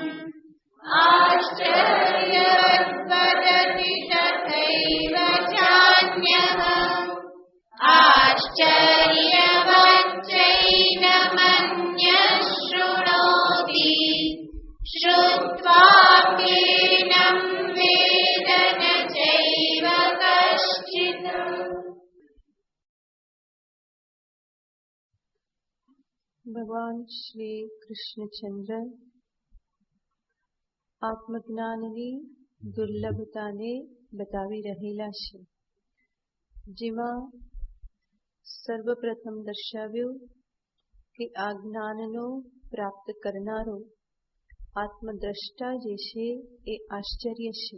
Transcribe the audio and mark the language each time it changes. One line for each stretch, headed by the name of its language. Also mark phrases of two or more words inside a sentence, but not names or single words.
Sanskrit: आश्चर्यवत् वदति तथैव चान्यः आश्चर्यवच्चैनमन्यः शृणोति श्रुत्वाप्येनं वेद न चैव कश्चित्।
Gujarati: ભગવાન શ્રી કૃષ્ણચંદ્ર આત્મજ્ઞાનની દુર્લભતાને બતાવી રહેલા છે, જેમાં સર્વપ્રથમ દર્શાવ્યું કે આ જ્ઞાનનો પ્રાપ્ત કરનારો આત્મદ્રષ્ટા જે છે એ આશ્ચર્ય છે.